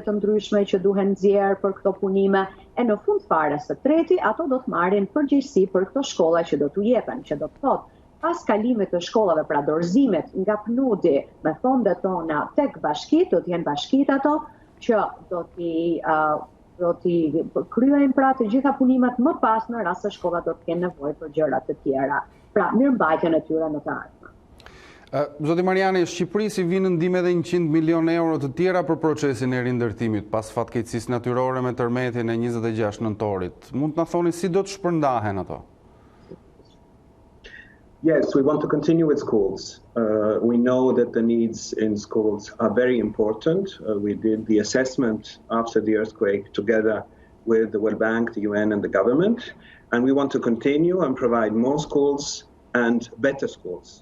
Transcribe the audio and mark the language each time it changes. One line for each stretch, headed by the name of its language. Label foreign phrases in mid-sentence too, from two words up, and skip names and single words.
Albanian: të ndryshme që duhen nxjerr për këto punime, e në fund fare së treti, ato do të marrin përgjegjësi për këto shkolla që do t'u jepen, që do të thotë pas kalimit të shkollave, pra dorëzimet nga PNUD-i me fondet tona tek bashkit, do t'jenë bashkit ato që do t'i kryejnë pra të gjitha punimet më pas në rast se shkollat do të kenë nevojë për gjëra të tjera. Pra mirëmbajtjen e tyre në të ardhmen. Zoti Mariani, Shqipëri si vinë ndihmë edhe 100 milion euro të tjera për procesin e rindërtimit pas fatkeqësisë natyrore me tërmetin e 26 nëntorit. Mund të na thoni si do të shpërndahen ato?
English: Yes, we want to continue with schools. We know that the needs in schools are very important. We did the assessment after the earthquake together with the World Bank, the UN and the government. And we want to continue and provide more schools and better schools.